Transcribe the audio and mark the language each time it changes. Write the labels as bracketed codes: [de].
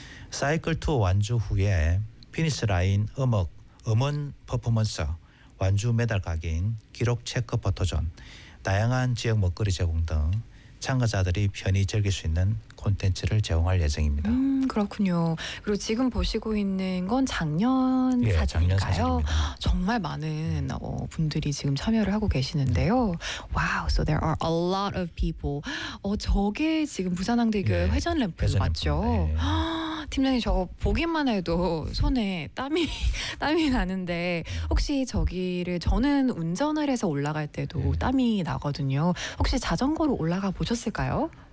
[ko] 사이클 투어 완주 후에 피니스 라인 음역 음원 퍼포먼스, 완주 메달 각인, 기록 체크 포토존, 다양한 지역 먹거리 제공 등 참가자들이 편히 즐길 수 있는 콘텐츠를 제공할 예정입니다. 그렇군요. 그리고 지금 보시고 있는 건 작년 예, 사진인가요? 작년 사진입니다. 정말 많은 분들이 지금 참여를 하고 계시는데요. [en] 와우, so there are a lot of people. [ko] 저게 지금 부산항대교의 예, 회전 램프 맞죠? 팀장님 저 보기만 해도 손에 땀이 나는데 혹시 저기를 저는 운전을 해서 올라갈 때도 예. 땀이 나거든요. 혹시 자전거로 올라가 보셨을까요?